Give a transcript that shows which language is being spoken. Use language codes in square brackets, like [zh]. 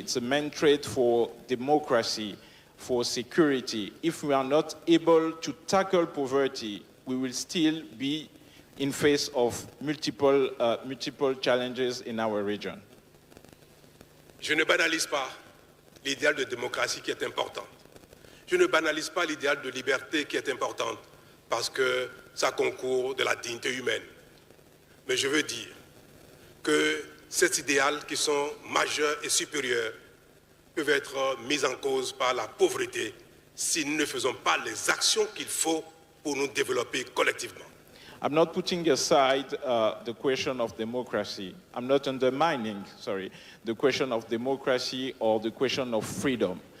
[en] It's a main threat for democracy, for security. If we are not able to tackle poverty, we will still be in face of multiple challenges in our region. [fr] Je ne banalise pas l'idéal de démocratie qui est important. Je ne banalise pas l'idéal de liberté qui est important parce que ça concourt de la dignité humaine. Mais je veux dire que ces idéaux qui sont majeurs et supérieurs peuvent être mis en cause par la pauvreté si nous ne faisons pas les actions qu'il faut pour nous développer collectivement. [en] I'm not putting aside the question of democracy. I'm not undermining, the question of democracy or the question of freedom.